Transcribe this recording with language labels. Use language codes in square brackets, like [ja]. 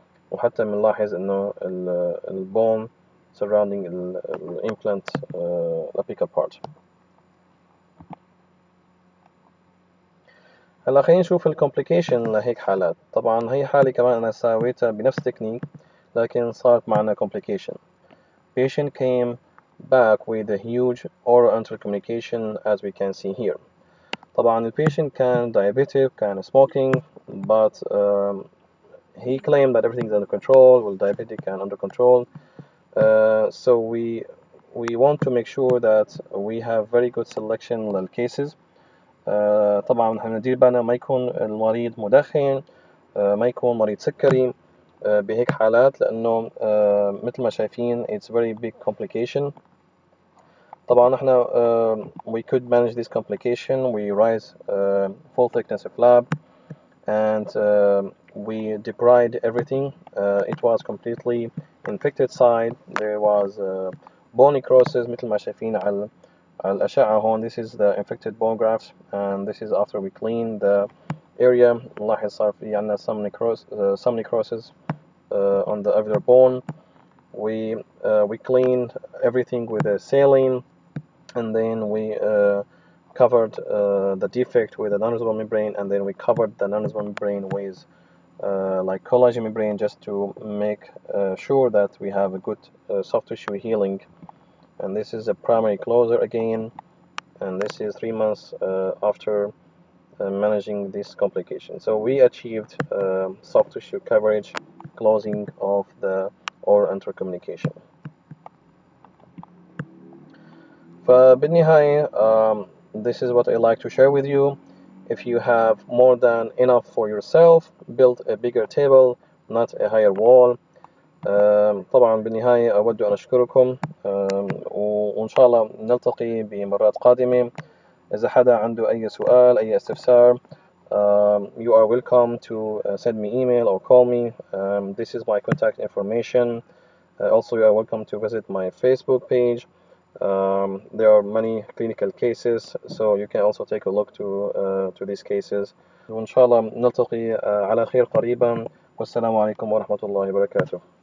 [ar] وحتى بنلاحظ إنه البون surrounding the implant apical part. هلا خلينا نشوف الكومبليكيشن لهيك حالات. طبعا هي حالة كمان أنا سويتها بنفس التكنيك، لكن صارت معنا complication. [en] Patient came back with a huge oral enteral communication, as we can see here. طبعا patient كان diabetic, كان smoking, but he claimed that everything is under control, well, diabetic and under control. So we want to make sure that we have very good selection للcases. [ar] طبعا هندير بالنا ما يكون المريض مدخن، ما يكون مريض سكري بهيك حالات، لأنه مثل ما شايفين [en] it's very big complication. [ar] طبعا احنا [en] we could manage this complication. We raise full thickness of flap, and we debride everything. It was completely infected side. There was bone necrosis [ar] مثل ما شايفين على الأشعة هون. [en] This is the infected bone grafts, and this is after we clean the area. [ar] نلاحظ صار في عنا [en] some necrosis on the alveolar bone. We cleaned everything with a saline, and then we covered the defect with a non-resorbable membrane, and then we covered the non-resorbable membrane with like collagen membrane, just to make sure that we have a good soft tissue healing. And this is a primary closer again, and this is 3 months after managing this complication. So we achieved soft tissue coverage, closing of the oral enteral communication. [ar] فبالنهاية [en] this is what I like to share with you. If you have more than enough for yourself, build a bigger table, not a higher wall. [ar] طبعا بالنهاية أود أن أشكركم، وإن شاء الله نلتقي بمرات قادمة. إذا حدا عنده أي سؤال أي استفسار, [en] you are welcome to send me email or call me. This is my contact information. Also, you are welcome to visit my Facebook page. There are many clinical cases, so you can also take a look to these cases. [ar] وإن شاء الله نلتقي على خير قريبا، والسلام عليكم ورحمة الله وبركاته.